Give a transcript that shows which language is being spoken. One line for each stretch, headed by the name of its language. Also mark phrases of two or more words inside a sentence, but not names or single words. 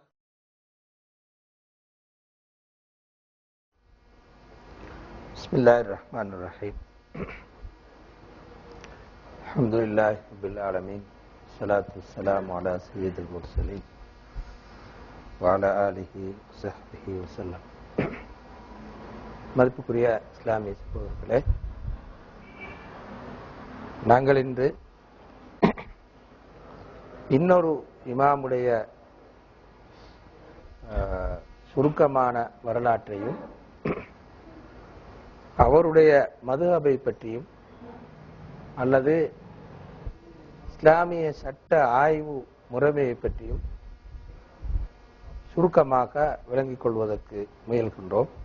Arabic: بسم الله الرحمن الرحيم الحمد لله رب العالمين والصلاة والسلام على سيد المرسلين وعلى آله وصحبه وسلم.
Tamil: மதிப்புக்குரிய இஸ்லாமிய சகோதரர்களே, நாங்கள் இன்று இன்னொரு இமாமுடைய சுருக்கமான வரலாற்றையும் அவருடைய மதுஹபை பற்றியும் அல்லது இஸ்லாமிய சட்ட ஆய்வு முறைமையை பற்றியும் சுருக்கமாக விளங்கிக் கொள்வதற்கு முயல்கின்றோம்.